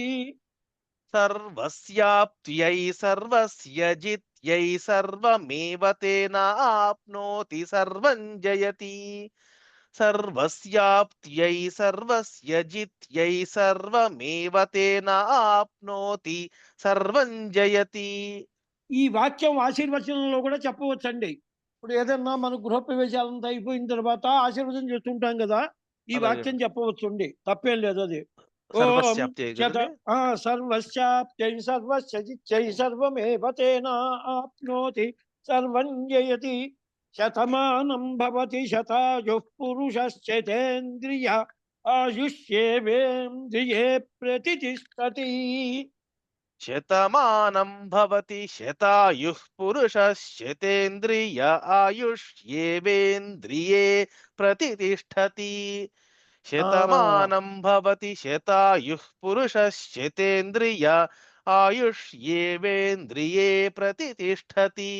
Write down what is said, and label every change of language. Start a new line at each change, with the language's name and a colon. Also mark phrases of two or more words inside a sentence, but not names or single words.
Sanskrit: सर्वस्याप्त्यै सर्वस्य जित्यै सर्वमेव तेनाप्नोति सर्वं जयति सर्वस्याप्त्यै सर्वस्य जित्यै सर्वमेव तेनाप्नोति सर्वं जयति
Telugu: ఈ వాక్యం ఆశీర్వచనంలో కూడా చెప్పవచ్చండి. ఇప్పుడు ఏదన్నా మన గృహప్రవేశాలంతా అయిపోయిన తర్వాత ఆశీర్వచనం చేస్తుంటాం కదా, ఈ అలాగే. వాక్యం చెప్పవచ్చుండి, తప్పేం లేదు. అది ఓం
Sanskrit: सर्वस्याप्त्यै శత
Telugu: కదండి?
Sanskrit: సర్వస్యాప్త్యై సర్వస్య జిత్యై సర్వమేవ తేనాప్నోతి సర్వం జయతి శతమానం భవతి శతాయుః పురుషశ్చేతేంద్రియ ఆయుష్యేవేంద్రియే ప్రతిష్టతి. शतमानं भवति शतायुः पुरुषश्शतेन्द्रिय आयुष्येवेन्द्रिये प्रतिष्ठति शतमानं भवति शतायुः पुरुषश्शतेन्द्रिय आयुष्येवेन्द्रिये प्रतिष्ठति